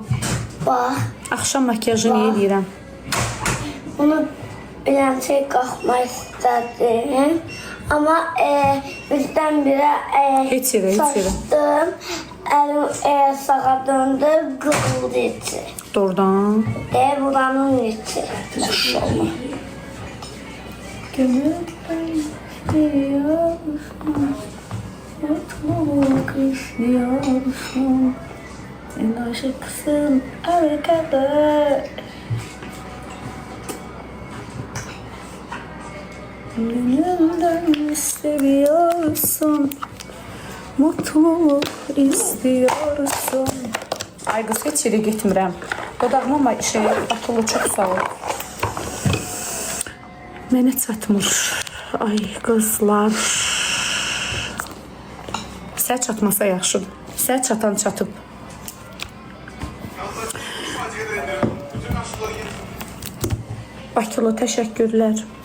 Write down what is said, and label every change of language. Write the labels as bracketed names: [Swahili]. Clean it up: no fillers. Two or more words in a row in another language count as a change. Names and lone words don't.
[Azerbaijani] Bax. axşam makyajı niyə eləyirəm? Bunu biləmsə qalxmaq istədim. Amma birdən-birə Heç yerə, heç yerə. saçdım. Əlim sağa döndü, qırıldı içi. Doğrudan. Buranın içi. Maşallah. [Turkish] Gönülden istiyorsun, mutluluk istiyorsun. Sen aşıksın arkadaş. Gönülden seviyorsun, mutluluk istiyorsun. [Azerbaijani] Ay qız, heç yerə getmirəm. Dodağıma atılı, çox sağ ol. Mənə çatmır. Ay qızlar. Sizə çatmasa yaxşıdır. Sizə çatan çatıb. Bakılı, təşəkkürlər.